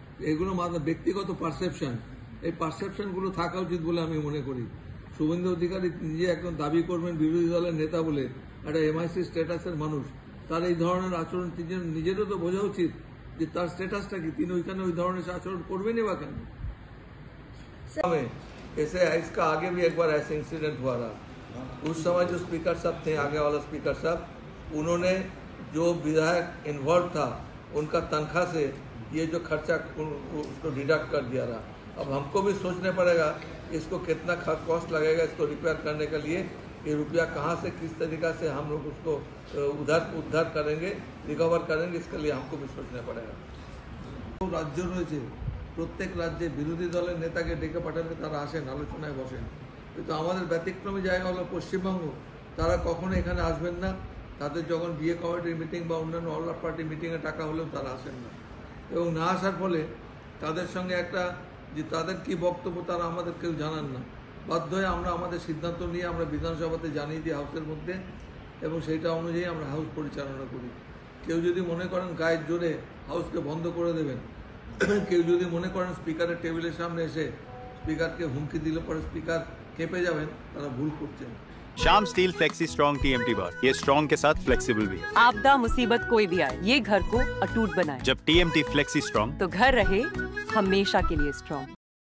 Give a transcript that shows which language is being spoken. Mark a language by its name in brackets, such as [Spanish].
[Bangla] এগুলো মাত্র ব্যক্তিগত পারসেপশন, এই পারসেপশনগুলো থাকা উচিত বলে আমি মনে করি। শুভেন্দু অধিকারী নিজে একজন দাবি করবেন বিরোধী দলের নেতা বলে, একটা এমআইসি স্ট্যাটাসের মানুষ, তার এই ধরনের আচরণ নিজেরও তো বোঝা উচিত যে তার স্ট্যাটাসটা কি, তিনি ওইখানে ওই ধরনের আচরণ করবেনই বা কেন। [Hindi] ऐसे इसका आगे भी एक बार ऐसे इंसिडेंट हुआ रहा। उस समय जो स्पीकर साहब थे, आगे वाला स्पीकर साहब, उन्होंने जो विधायक इन्वॉल्व था उनका तनख्वाह से ये जो खर्चा उसको डिडक्ट कर दिया रहा। अब हमको भी सोचना पड़ेगा इसको कितना कॉस्ट लगेगा इसको रिपेयर करने के लिए, ये रुपया कहाँ से किस तरीक़ा से हम लोग उसको उद्धार करेंगे, रिकवर करेंगे, इसके लिए हमको भी सोचना पड़ेगा। [Bangla] राज्य রয়েছে, প্রত্যেক রাজ্যে বিরোধী দলের নেতাকে ডেকে পাঠালে তারা আসেন, আলোচনায় বসেন। কিন্তু আমাদের ব্যতিক্রমী জায়গা হলো পশ্চিমবঙ্গ, তারা কখনো এখানে আসবেন না। তাদের যখন বিয়ে কমিটির মিটিং বা অন্যান্য অল পার্টি মিটিংয়ে টাকা হলেও তারা আসেন না, এবং না আসার ফলে তাদের সঙ্গে একটা যে তাদের কি বক্তব্য তারা আমাদের কেউ জানান না। বাধ্য হয়ে আমরা আমাদের সিদ্ধান্ত নিয়ে আমরা বিধানসভাতে জানিয়ে দিই হাউসের মধ্যে, এবং সেইটা অনুযায়ী আমরা হাউস পরিচালনা করি। কেউ যদি মনে করেন গায়ের জোরে হাউসকে বন্ধ করে দেবেন, কেউ যদি মনে করেন স্পিকারের টেবিলের সামনে এসে স্পিকারকে হুমকি দিলে পরে স্পিকার কেঁপে যাবেন, তারা ভুল করছেন। [Hindi] Shyam steel flexi strong TMT बार, ये स्ट्रॉन्ग के साथ फ्लेक्सिबल भी है। आपदा मुसीबत कोई भी आए, ये घर को अटूट बनाए। जब TMT फ्लेक्सी स्ट्रॉन्ग तो घर रहे हमेशा के लिए स्ट्रॉन्ग।